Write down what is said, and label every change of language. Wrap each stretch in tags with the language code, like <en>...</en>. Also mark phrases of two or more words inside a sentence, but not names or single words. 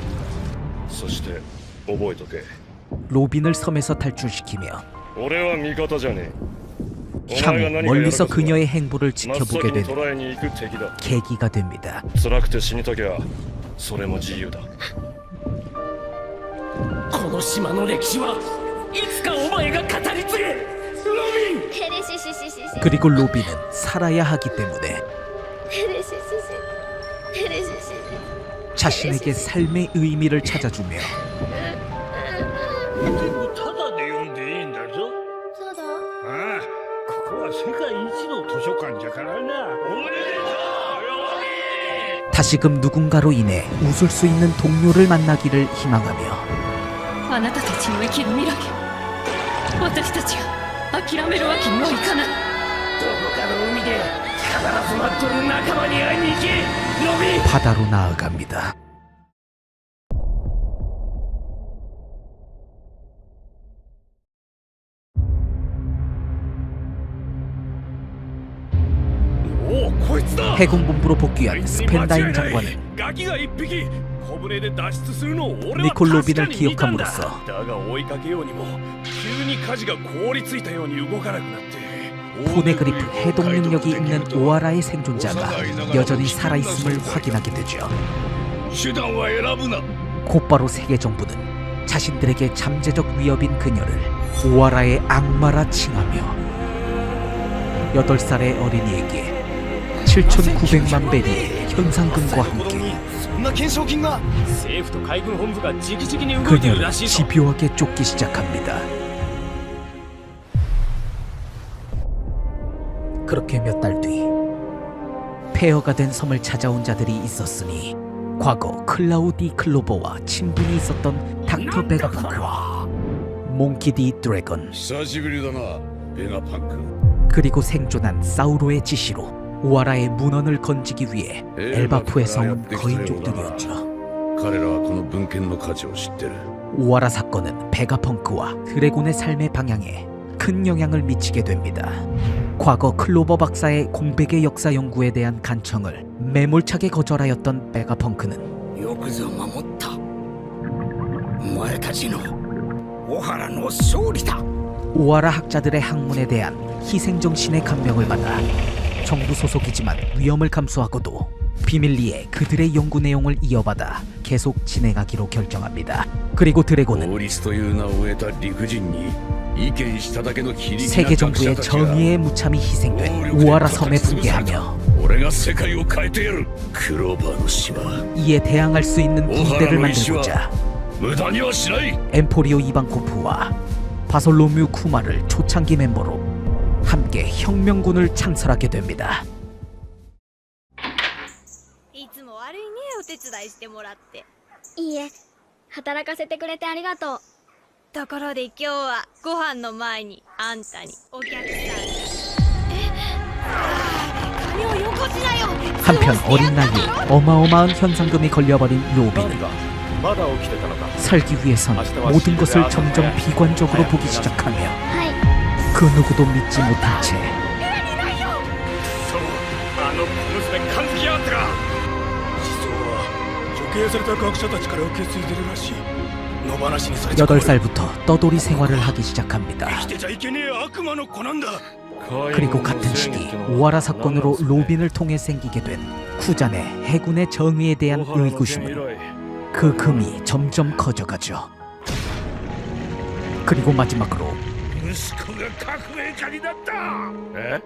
<ja>そして覚えとけ。</ja> <ko>로빈을 섬에서 탈출시키며</ko> <ja>俺は味方じゃねえ。</ja> <ko>향후 멀리서 그녀의 행보를 지켜보게</ko> <ja>真っ先に</ja> <ko>되는</ko> <ja>捕らえに行く敵だ。</ja> <ko>계기가 됩니다.</ko> <ja>辛くて死にたきゃそれも自由だ。この島の歴史はいつかお前が語り継げロビン。テレシシシシシ</ja> <ko>그리고 로빈은 살아야 하기 때문에 テレシシシテレシシシ 자신에게 삶의 의미를 찾아주며</ko> <ja>全部タダで読んでいいんだぞ。そうだ。ああ、ここは世界一の図書館じゃからな。おめでとうロビン。</ja> <ko>다시금 누군가로 인해 웃을 수 있는 동료를 만나기를 희망하며</ko> <ja>あなたたちの生きる未来を私たちが諦めるわけにはいかない。どこかの海で必ず待っとる仲間に会いに行けロビン。</ja> <ko>바다로 나아갑니다. 해군 본부로 복귀한 스펜다인 장관은</ko> <ja>ガキが一匹小舟で脱出するのを俺は</ja> <ko>니콜</ko> <ja>確か</ja> <ko>로빈을</ko> <ja>に見たんだ。</ja> <ko>기억함으로써</ko> <ja>だが追いかけようにも急に舵が凍りついたように動かなくなって</ja> <ko>포네그리프 해독 능력이 있는 오아라의 생존자가 여전히 살아있음을 확인하게 되죠.</ko> <ja>手段は選ぶな。</ja> <ko>곧바로 세계 정부는 자신들에게 잠재적 위협인 그녀를 오아라의 악마라 칭하며 8살의 어린이에게 7,900만 베리의 현상금과 함께</ko> <ja>そんな懸賞金が。政府と海軍本部が直々に動いてる</ja> <ko>그녀를</ko> <ja>らしいぞ。</ja> <ko>집요하게 쫓기 시작합니다. 그렇게 몇 달 뒤 폐허가 된 섬을 찾아온 자들이 있었으니 과거 클라우디 클로버와 친분이 있었던 닥터 베가펑크와 몽키 디 드래건</ko> <ja>久しぶりだなベガパンク。</ja> <ko>그리고 생존한 사우로의 지시로 오아라의 문헌을 건지기 위해 엘바프에서 온 거인족들이었죠.</ko> <ja>彼らはこの文献の価値を知ってる。</ja> <ko>오아라 사건은 베가펑크와 드래곤의 삶의 방향에 큰 영향을 미치게 됩니다. 과거 클로버 박사의 공백의 역사 연구에 대한 간청을 매몰차게 거절하였던 베가펑크는</ko> <ja>よくぞ守った。お前たちのオハラの勝利だ。</ja> <ko>오아라 학자들의 학문에 대한 희생정신의 감명을 받아 정부 소속이지만 위험을 감수하고도 비밀리에 그들의 연구 내용을 이어받아 계속 진행하기로 결정합니다. 그리고 드래곤은</ko> <ja>法律という名を得た理不尽に意見しただけの非力な</ja> <ko>세계</ko> <ja>学者</ja> <ko>정부의</ko> <ja>たちが</ja> <ko>정의에 무참히 희생된 오아라 섬에 붕괴하며</ko> <ja>俺が世界を変えてやる。クローバーの島</ja> <ko>이에 대항할 수 있는 군대를 오하라의 시와 만들고자</ko> <ja>無駄にはしない。</ja> <ko>엠포리오 이방코프와 바솔로뮤 쿠마를 초창기 멤버로 함께 혁명군을 창설하게 됩니다.</ko> <ja>いつも悪いね、お手伝いしてもらって。いいえ、働かせてくれてありがとう。ところで今日はご飯の前にあんたにお客さんが。金をよこしなよ。</ja> <ko>한편 어린 나이에 어마어마한 현상금이 걸려버린 로빈은</ko> <ja>まだ起きてたのか。</ja> <ko>살기 위해선 모든 것을 점점 비관적으로 보기 시작하며</ko> <ja>はい。</ja> <ko>그 누구도 믿지 못한 채</ko> <ja>そう、あの小娘勘付きやがったか。思想は処刑された学者たちから受け継いでるらしい。野放しにされちゃ</ja> <ko>8살부터 떠돌이 생활을 하기 시작합니다.</ko> <ja>生きてちゃいけねえ悪魔の子なんだ。</ja> <ko>그리고 같은 시기 오하라 사건으로 로빈을 통해 생기게 된 쿠잔의 해군의 정의에 대한 의구심은 그 금이 점점 커져가죠. 그리고 마지막으로</ko> <ja>息子が革命家になった。</ja>